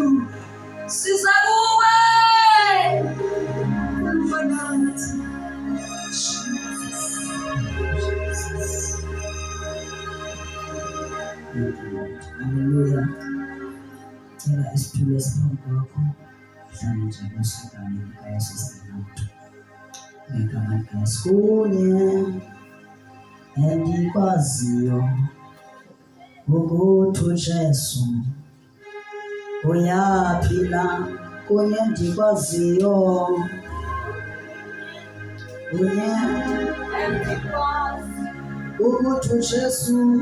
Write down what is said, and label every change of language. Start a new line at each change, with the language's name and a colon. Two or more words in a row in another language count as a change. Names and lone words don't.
Xhosa: Siza kuwe. Khuluma nathi. Haleluya. Cela isitulo esiphambi kwakho. Hlale nje kusukane likaYesu Kristu. Ngegama likaYesu kunye endikwaziyo ukuthi uJesu uyaphila, kunye endikwaziyo kunye ukuthi uJesu